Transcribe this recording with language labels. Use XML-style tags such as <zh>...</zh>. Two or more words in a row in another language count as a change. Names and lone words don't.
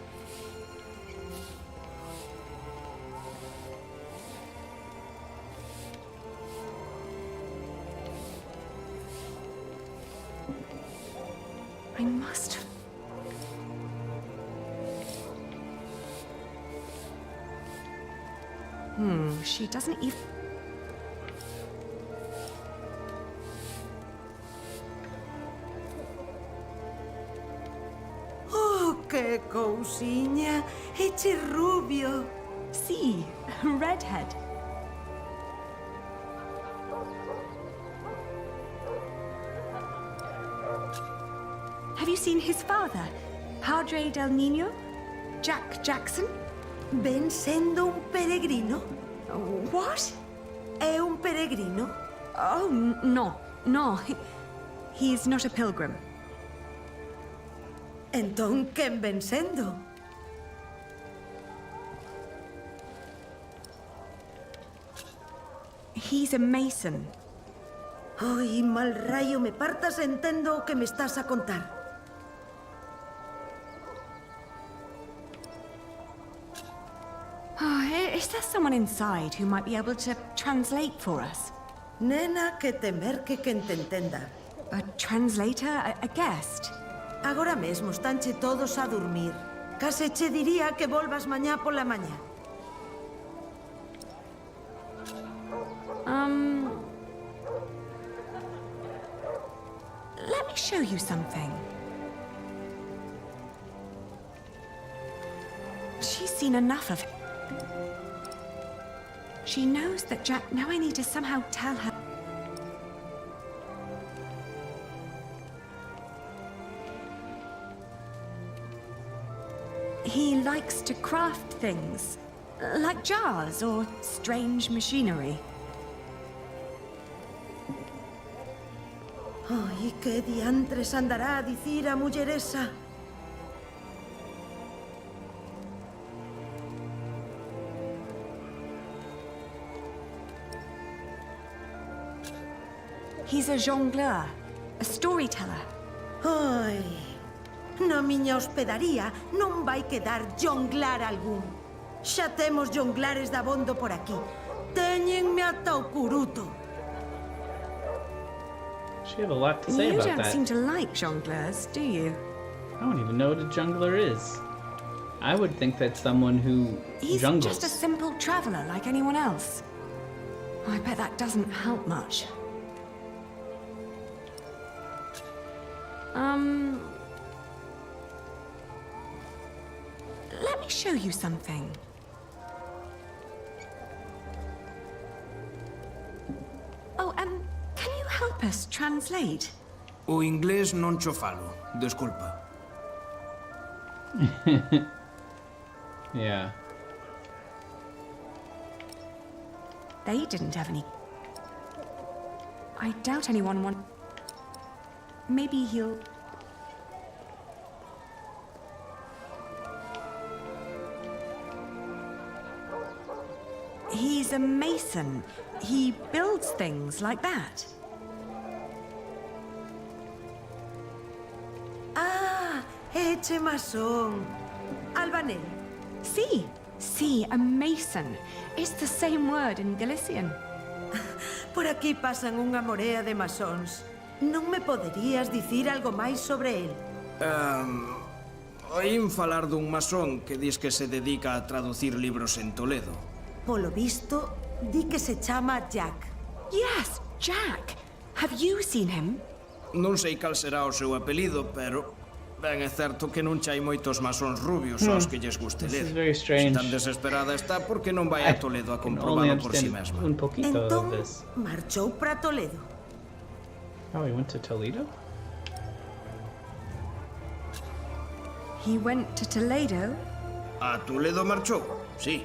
<en>I must. She doesn't even.</en> <gl>Oh, que cousiña! Eche rubio.</gl> <en>See, redhead. Have you seen his father,</en> <es>Padre del Niño?</es> <en>Jack Jackson?</en> <gl>Ven sendo un peregrino?</gl> <en>What?</en> <gl>É un peregrino?</gl> <en>Oh, no, no. He's not a pilgrim.</en> <gl>Entón, quen ven sendo?</gl> <en>He's a mason.</en> <gl>Ai, mal rayo, me partas entendo o que me estás a contar.</gl> <en>Is there someone inside who might be able to translate for us?</en> <gl>Nena, que te merque que te entenda.</gl> <en>A translator? A guest?</en> <gl>Agora mesmo estanche todos a dormir. Case che diría que volvas mañá pola mañá.</gl> <en>Let me show you something. She's seen enough of him. She knows that Jack... Now I need to somehow tell her... He likes to craft things, like jars or strange machinery.</en> <gl>Ai, que diantres andará a dicir a muller esa?</gl> <en>He's a jongleur, a storyteller.</en> <gl>Ai, na miña hospedaría non vai quedar jonglar algún. Xa temos jonglares dabondo por aquí. Téñenme ata o curuto.</gl> <en>She had a lot to say You about don't that. seem to like jongleurs, do you? I don't even know what a jungler is. I would think that's someone who He's jungles. just a simple traveler like anyone else. I bet that doesn't help much. Let me show you something. Oh, can you help us translate?</en> <gl>O inglés non cho falo, desculpa.</gl> <en>Yeah. They didn't have any... I doubt anyone want... Maybe he'll... He's a mason. He builds things like that.</en> <gl>Ah, eche masón. Albanel. Sí, sí,</gl> <en>a mason. It's the same word in Galician.</en> <gl>Por aquí pasan unha morea de masóns. Non me poderías dicir algo máis sobre el? Oín falar dun masón que dis que se dedica a traducir libros en Toledo. Polo visto, Di que se chama Jack.</gl> <en>Yes, Jack. Have you seen him?</en> <gl>Non sei cal será o seu apelido, pero ben é certo que non chai moitos masóns rubios aos que lles guste</gl> <en>This</en> <gl>ler.</gl> <en>is very</en> <gl>Se</gl> <en>strange.</en> <gl>tan desesperada está, por que non vai a Toledo a</gl> <en>Can only</en> <gl>comprobalo por si</gl> <en>understand</en> <gl>mesma?</gl> <es>un poquito</es> <gl>Entón,</gl> <en>of this.</en> <gl>marchou para Toledo.</gl> <en>Oh, he went to Toledo? He went to Toledo?</en> <gl>A Toledo marchou, sí.</gl>